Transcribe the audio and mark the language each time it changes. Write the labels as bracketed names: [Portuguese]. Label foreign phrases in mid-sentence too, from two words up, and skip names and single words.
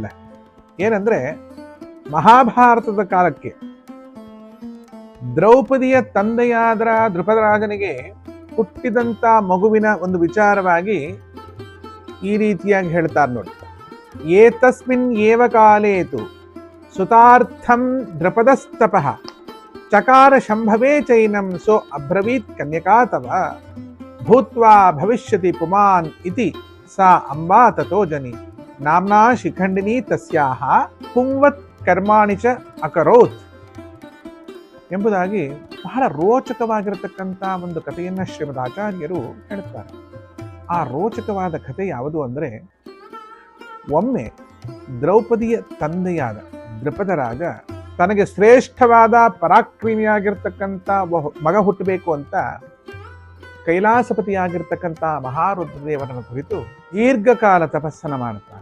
[Kannada] ಏನಂದ್ರೆ, ಮಹಾಭಾರತದ ಕಾಲಕ್ಕೆ ದ್ರೌಪದಿಯ ತಂದೆಯಾದ ದ್ರುಪದರಾಜನಿಗೆ ಹುಟ್ಟಿದಂಥ ಮಗುವಿನ ಒಂದು ವಿಚಾರವಾಗಿ ಈ ರೀತಿಯಾಗಿ ಹೇಳ್ತಾರೆ ನೋಡಿ. [Sanskrit] ಏತಸ್ಮಿನ್ ಏವ ಕಾಲೇತು ಸುತಾರ್ಥಂ ದ್ರುಪದಸ್ತಪಃ ಚಕಾರ ಶಂಭವೇ ಚೈನಂ ಸೋ ಅಬ್ರವೀತ್ ಕನ್ಯಕಾ ತವ ಭೂತ್ವಾ ಭವಿಷ್ಯತಿ ಪುಮಾನ್ ಇತಿ ಸಾ ಅಂಬಾ ತಥೋ ಜನಿ ನಾಮ್ನಾ ಶಿಖಂಡಿನಿ ತಸ್ಯಾಹ ಪುಂವತ್ ಕರ್ಮಾಣಿ ಚ ಅಕರೋತ್ [Kannada] ಎಂಬುದಾಗಿ ಬಹಳ ರೋಚಕವಾಗಿರತಕ್ಕಂಥ ಒಂದು ಕಥೆಯನ್ನು ಶ್ರೀಮದ್ ಆಚಾರ್ಯರು ಹೇಳ್ತಾರೆ. ಆ ರೋಚಕವಾದ ಕಥೆ ಯಾವುದು ಅಂದರೆ, ಒಮ್ಮೆ ದ್ರೌಪದಿಯ ತಂದೆಯಾದ ದ್ರುಪದರಾಜ ತನಗೆ ಶ್ರೇಷ್ಠವಾದ ಪರಾಕ್ರಮಿಯಾಗಿರ್ತಕ್ಕಂಥ ಮಗ ಹುಟ್ಟಬೇಕು ಅಂತ ಕೈಲಾಸಪತಿಯಾಗಿರ್ತಕ್ಕಂಥ ಮಹಾರುದ್ರದೇವರನ್ನು ಕುರಿತು ದೀರ್ಘಕಾಲ ತಪಸ್ಸನ್ನು ಮಾಡುತ್ತಾನೆ.